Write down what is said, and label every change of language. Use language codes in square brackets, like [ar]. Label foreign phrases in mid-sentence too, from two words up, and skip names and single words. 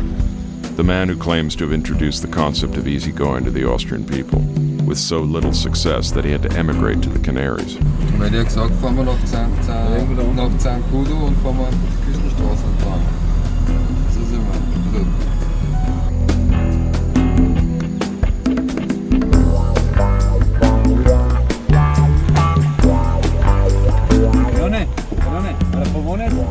[en] The man who claims to have introduced the concept of easygoing to the Austrian people, with so little success that he had to emigrate to the Canaries. [de] Weil die gesagt, fahren wir nach Zancudo und fahren wir einfach die Küstenstraße entlang. Das ist immer. [es] ¿Para Pavones?